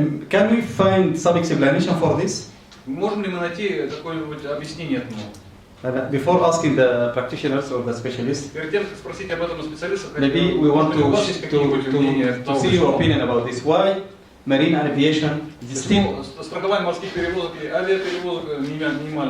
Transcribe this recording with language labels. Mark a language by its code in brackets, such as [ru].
[en] Can we find some explanation for this? [ru] Можем ли мы найти какое-нибудь объяснение этому? [en] Before asking the practitioners or the specialists, [ru] Перед тем, как спросить об этом у специалистов, [en] maybe we want [ru] у вас есть какие-нибудь мнения? [en] to see your opinion about this. Why marine and aviation is still [ru] Страхование морских перевозок и авиаперевозок минимально.